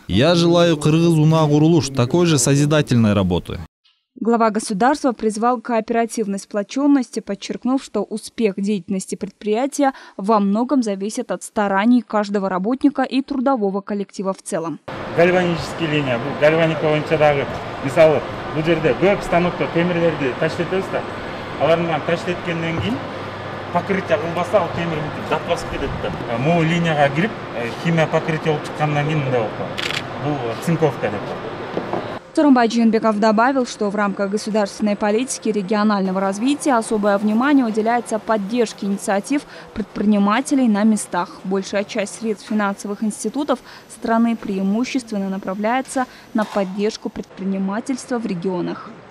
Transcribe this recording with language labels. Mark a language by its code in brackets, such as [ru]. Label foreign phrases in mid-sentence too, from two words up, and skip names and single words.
[ru] Я желаю Кыргыз-Унак-Курулуш такой же созидательной работы. Глава государства призвал к кооперативной сплоченности, подчеркнув, что успех деятельности предприятия во многом зависит от стараний каждого работника и трудового коллектива в целом. Гальванические линии, [ky] гальваника боюнча мисалы, бул жерде көп станокто темирлерди таштетебиз да. Алардан таштеткенден кийин покрытие кылбаса ал темир бүтүп зат басып кетет да. Могу линияга кирип химия покрытие болуп чыккандан кийин мындай болуп калат. Бул цинковка деп. [ru] Сооронбай Жээнбеков добавил, что в рамках государственной политики регионального развития особое внимание уделяется поддержке инициатив предпринимателей на местах. Большая часть средств финансовых институтов страны преимущественно направляется на поддержку предпринимательства в регионах.